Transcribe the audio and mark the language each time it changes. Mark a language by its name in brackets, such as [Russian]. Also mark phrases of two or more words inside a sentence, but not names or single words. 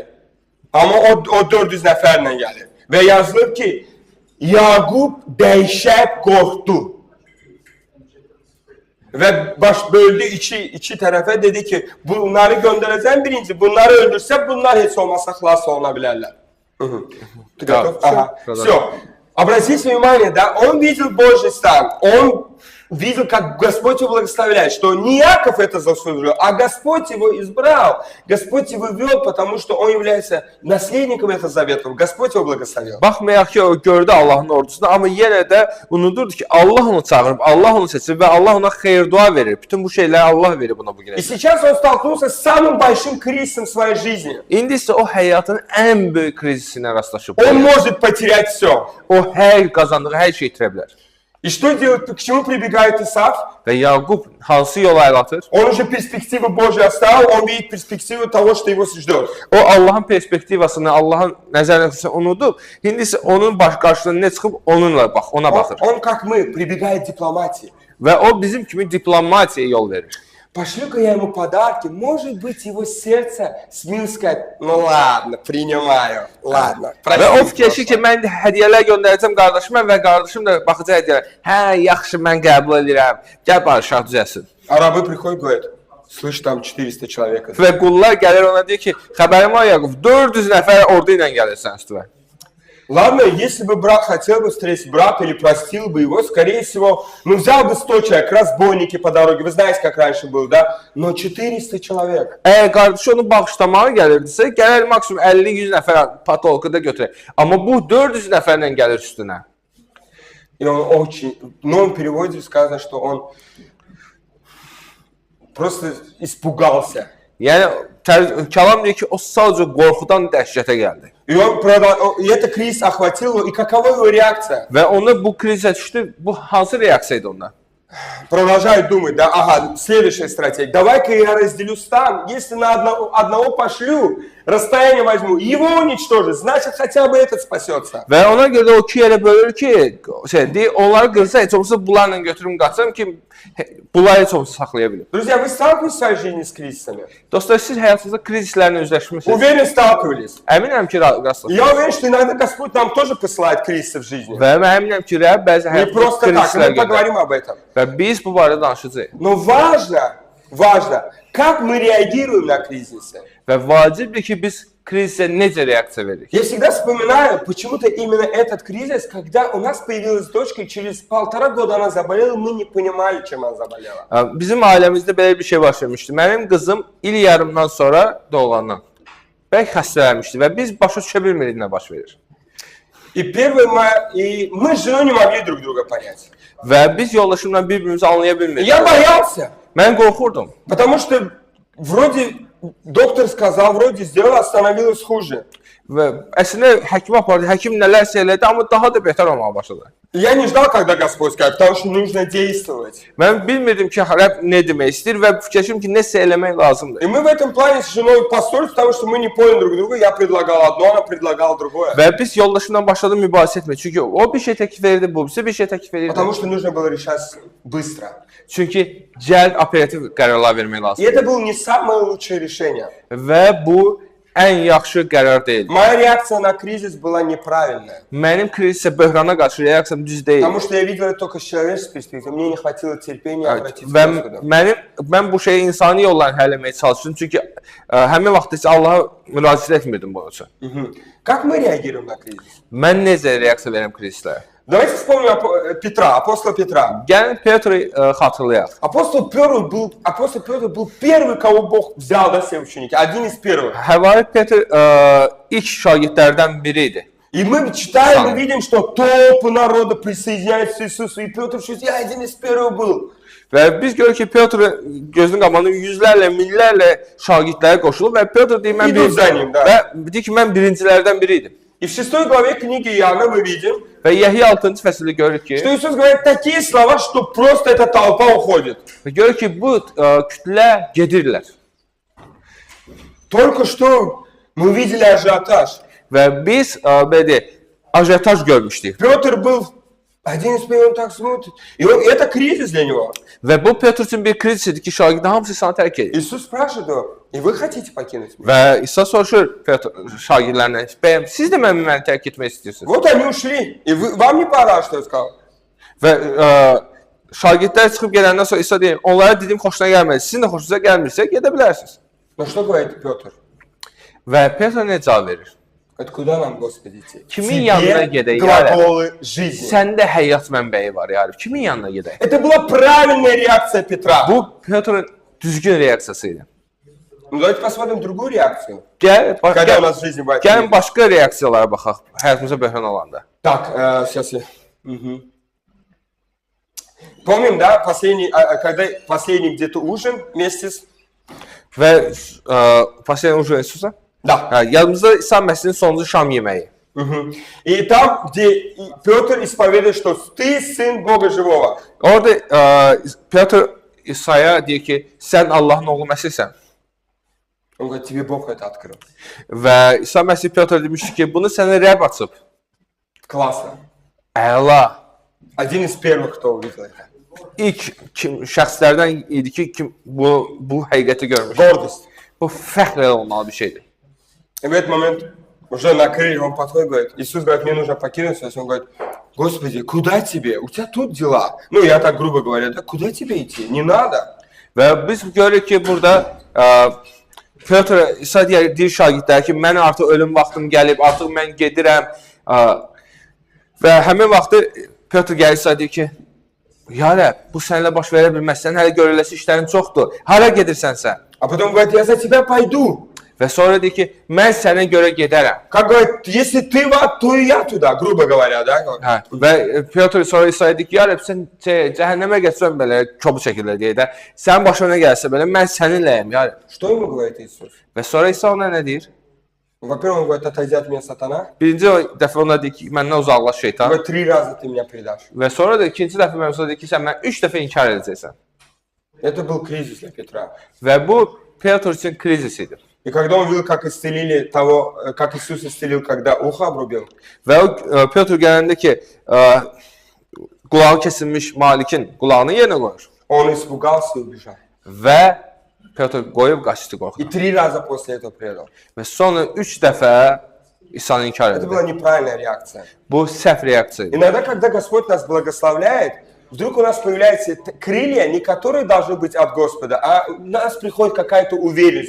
[Azerbaijani] Amma o 400 nəfərlə gəlir. Və yazılır ki, Yaqub dəhşət qorxdu. Və baş böldü iki tərəfə, dedi ki, bunları göndərəcəm birinci, bunları öldürsə, bunlar heç olmasa xilas oluna bilərlər. [Russian] Ты готов? Ага. Все. Обратите внимание, да, он видел Божий стан, он видел, как Господь его благословляет, что не Иаков это заслужил, а Господь его избрал, Господь его вел, потому что он является наследником этого завета, Господь его благословил. [Azerbaijani] Baxmayaq ki, o gördü Allahın ordusunu, amma yenə də unudurdu ki, Allah onu çağırıb, Allah onu seçib və Allah ona xeyir dua verir. Bütün bu şeyləri Allah verir buna bugünə. [Russian] И сейчас он столкнулся с самым большим кризисом в своей жизни. [Azerbaijani] İndi isə o həyatın ən böyük krizisinə rastlaşıb. [Russian] Он может потерять все. [Azerbaijani] O hər qazandığı hər şeyi itirə bilər. [Russian] И что делает, к чему прибегает Исав? [Azerbaijani] Və Yaqub hansı yola əl atır? [Russian] Он уже перспективу Божию оставил, он видит перспективу того, что его ждет. [Azerbaijani] O Allahın perspektivasını, Allahın nəzəriyyəsini unudub, indi isə onun qarşısına nə çıxıb onunla bax, ona baxır. [Russian] Он, как мы, прибегает к дипломатии. [Azerbaijani] Və o bizim kimi diplomatiyaya yol verir. [Russian] Пошлю-ка я ему подарки, может быть, его сердце смило сказать, ну ладно, принимаю, ладно. [Azerbaijani] Və o fikirləşir ki, mən hədiyyələr göndərəcəm qardaşıma və qardaşım da baxacaq hədiyyələr. Hə, yaxşı, mən qəbul edirəm. Gəl barışaq düzəlsin. [Russian] А рабы приходят и говорят, слышь, там 400 человек. [Azerbaijani] Və qullar gəlir ona deyir ki, xəbərim var Yaqub, 400 nəfər ordu ilə gəlirsən üstüvə. [Russian] Ладно, если бы брат хотел бы встретить брата или простил бы его, скорее всего, ну взял бы 100 человек, разбойники по дороге, вы знаете, как раньше было, да? Но 400 человек. [Azerbaijani] Əgər qardaşı onu bağışlamağa gəlirdisə, gələr maksimum 50-100 nəfər patolkada götürək. Amma bu 400 nəfərlə gəlir üstünə. [Russian] И он очень, в новом переводе сказано, что он просто испугался. [Azerbaijani] Yəni, kəlam deyir ki, o sadəcə qorxudan dəhşətə gəldi. [Russian] И это кризис охватил его, и какова его реакция? [Azerbaijani] Və onu bu krizə düşdü, bu hansı reaksiya idi onda? [Russian] Продолжает думать, да, ага, следующая стратегия. Давай-ка я разделю стан, если на одного пошлю, расстояние возьму, его уничтожить, значит, хотя бы этот спасется. [Azerbaijani] Və ona görə o iki yerə bölür ki, onları qırsa, heç olmasa bunlarla götürüm qaçsam ki, bunları heç olmasa saxlaya bilir. [Russian] Друзья, вы сталкивались в своей жизни с кризисами? [Azerbaijani] Dostlar, siz həyatınızda krizislərlə üzləşmişsiniz. [Russian] Уверен, сталкивались. [Azerbaijani] Əminəm ki, rastlaşırsınız. [Russian] Я уверен, что иногда Господь нам тоже посылает кризисы в жизни. [Azerbaijani] Və mən əminəm ki, Rəbb bəzi [Russian] Не [Azerbaijani] həyatda [Russian] просто так, [Azerbaijani] krizislər [Russian] мы поговорим об этом. [Azerbaijani] Və biz bu barədə danışacağıq. [Russian] Но важно, как мы реагируем на кризисы. [Azerbaijani] Və vacibdir ki, biz krizə necə reaksiya veririk. [Russian] Я всегда вспоминаю почему-то именно этот кризис, когда у нас появилась дочка, и через 1,5 года она заболела, мы не понимали, чем она заболела. [Azerbaijani] Bizim ailəmizdə belə bir şey baş vermişdi. Mənim qızım il yarımdan sonra doğulandan bəlkə xəstələnmişdi və biz başa düşə bilmirik nə baş verir. [Russian] И мы с женой не могли друг друга понять. [Azerbaijani] Və biz yoldaşımla bir-birimizi anlaya bilmirdik. [Russian] Я боялся, [Azerbaijani] Mən qorxurdum. [Russian] потому что вроде доктор сказал, вроде сделал, а становилось хуже. [Azerbaijani] Və əslində həkimə apardı, həkim nələrsə elədi, amma daha da betər olmağa başladı. [Russian] Я не ждал, когда Господь скажет, потому что нужно действовать. [Azerbaijani] Mən bilmirdim ki, Rəbb nə demək istəyir və fikirləşdim ki, nəsə eləmək lazımdır. [Russian] И мы в этом плане с женой поссорились, потому что мы не поняли друг друга. Я предлагал одно, она предлагала другое. [Azerbaijani] Və biz yoldaşımla başladım mübahisə etməyə. Çünki o bir şey təklif edirdi, bu birisi bir şey təklif edirdi. [Russian] Потому что нужно было решать быстро. [Azerbaijani] Çünki cəld operativ qərarlar vermək [Russian] И [Azerbaijani] lazımdır. [Russian] это было не самое лучшее решение. [Azerbaijani] Və bu ən yaxşı qərar deyil. [Russian] Моя реакция на кризис была неправильная. [Azerbaijani] Mənim krizsə, böhrana qarşı reaksiyam düz deyil. [Russian] Потому что я видел это только с человеческой перспективы. Мне не хватило терпения обратиться к [Azerbaijani] Və [Russian] Господу. [Azerbaijani] mən bu şeyi insani yollarla həll etməyə çalışdım. Çünki həmin vaxt heç Allaha müraciət etmirdim bunun üçün. [Russian] Как мы реагируем на кризис? [Azerbaijani] Mən necə reaksiya verirəm krizlərə? [Russian] Давайте вспомним Петра, апостола Петра. [Azerbaijani] Gəlin Petri xatırlayaq. [Russian] Апостол Петр был первый, кого Бог взял, да, все ученики, один из первых. [Azerbaijani] Həvarit Petr ilk şagirdlərdən biri idi. [Russian] И мы читаем, Сам. мы видим, что толпы народа присоединяются к Иисусу, и Петр что я один из первых был. [Azerbaijani] Və biz görürük ki, Petr gözünün qabağında yüzlərlə, minlərlə şagirdləri qoşulub və Petr deyir, mən İdul zənim, da. və deyir ki, mən birincilərdən biri idim. [Russian] И в 6 главе книги Иоанна мы видим, [Azerbaijani] Və Yəhya 6-cı fəsildə görürük ki, [Russian] что Иисус говорит такие слова, что просто эта толпа уходит. [Azerbaijani] və görürük ki, bu kütlə gedirlər. [Russian] Только что мы видели ажиотаж. [Azerbaijani] Və biz belə deyək, ajetaj görmüşdük. [Russian] Петр был один из первых, он так смотрит. И это кризис для него. [Azerbaijani] Və bu Petr üçün bir kriz idi ki, şagirdi hamısı sana tərk edir. [Russian] Иисус спрашивает его, и вы хотите покинуть меня? [Azerbaijani] Və İsa soruşur Petr şagirdlərinə, bəyəm, siz də məni tərk etmək istəyirsiniz? [Russian] Вот они ушли, и вам не пора, что я сказал. [Azerbaijani] Və şagirdlər çıxıb gedəndən sonra İsa deyir, onlara dedim xoşuna gəlmədi. Sizin də xoşunuza gəlmirsə, gedə bilərsiniz. [Russian] Но что говорит Петр? [Azerbaijani] Və Petr nə cavab verir? [Russian] Это куда нам, Господи, идти? [Azerbaijani] Kimin yanına gedək? [Russian] Глаголы жизни. [Azerbaijani] Səndə həyat mənbəyi var, yarım. Kimin yanına gedək? [Russian] Это была правильная реакция Петра. [Azerbaijani] Bu Petr'ın düzgün reaksiyası idi. [Russian] Ну, давайте посмотрим другую реакцию. [Azerbaijani] Gəl, [Russian] у нас в жизни бывает. [Azerbaijani] gəlin başqa reaksiyalara baxaq. Həyatımıza böhran olanda. [Russian] Так, сейчас я... Мгм. Помним, да, когда последний где-то ужин вместе с... Və pasiyen ucu Yesusa? Да. [Azerbaijani] Yadımızda İsa Məsih'in sonuncu şam yeməyi. Мгм. [Russian] И там, где Петр исповедует, что ты сын Бога живого. [Azerbaijani] Orada Petr İsa'ya deyir ki, sən Allahın oğlu Məsihsən. [Russian] Он говорит, тебе Бог это открыл. [Azerbaijani] Və İsa Məsih Petr demişdi ki, bunu sənə Rəbb açıb. [Russian] Классно. [Azerbaijani] Əla. [Russian] Один из первых, кто увидел это. [Azerbaijani] İlk şəxslərdən idi ki, bu həqiqəti görmüş. [Russian] Гордость. [Azerbaijani] Bu fəxr olmalı bir şeydir. [Russian] И в этот момент уже накрыли, он подходит и говорит, Иисус говорит, мне нужно покинуть связь. Он говорит, Господи, куда тебе? У тебя тут дела. Ну, я так грубо говоря, да куда тебе идти? Не надо. [Azerbaijani] Və biz görürük ki, burada Petr İsa deyir şagirdlər ki, mən artıq ölüm vaxtım gəlib, artıq mən gedirəm. Və həmin vaxtı Petr gəlir İsa deyir ki, ya Rəbb, bu səninlə baş verə bilməz, sən hələ görüləsi işlərin çoxdur. Hara gedirsən sən? [Russian] А потом говорит, я за тебя пойду. [Azerbaijani] Və sonra deyir ki, mən sənə görə gedərəm. [Russian] Как говорит, если ты в ад, то и я туда, грубо говоря, да? [Azerbaijani] Hə, və Petr sonra İsa'ya deyir ki, ya Rəbb, sən cəhənnəmə getsən belə çobu şəkildə deyir də, sənin başına gəlsə belə, mən səninləyəm, ya Rəbb. [Russian] Что ему говорит Иисус? [Azerbaijani] Və sonra İsa ona nə deyir? [Russian] Во-первых, он говорит, отойди от меня, сатана. [Azerbaijani] Birinci dəfə ona deyir ki, məndən uzaqlaş [Russian] Он [Azerbaijani] şeytan. [Russian] говорит, 3 раза ты меня предашь. [Azerbaijani] Və sonra da ikinci dəfə mən sonra deyir ki, sən mən 3 dəfə inkar edəcəksən. [Russian] Это был кризис для Петра. [Azerbaijani] Və bu Petr üçün krizis idi. [Russian] И когда он видел, как исцелили того, как Иисус исцелил, когда ухо обрубил, [Azerbaijani] Və o Petr gələndə ki, qulağı kəsilmiş Malikin qulağını yerinə qoyur. [Russian] он испугался и убежал. [Azerbaijani] Və Petr qoyub qaçdı [Russian] И [Azerbaijani] qorxudan. [Russian] 3 раза после этого предал. [Azerbaijani] Və sonra 3 dəfə İsa'nı inkar [Russian] Это [Azerbaijani] etdi. [Russian] была неправильная реакция. [Azerbaijani] Bu səhv reaksiya idi. [Russian] Иногда, когда Господь нас благословляет, вдруг у нас появляются крылья, не которые должны быть от Господа, а у нас приходит какая-то уверенность.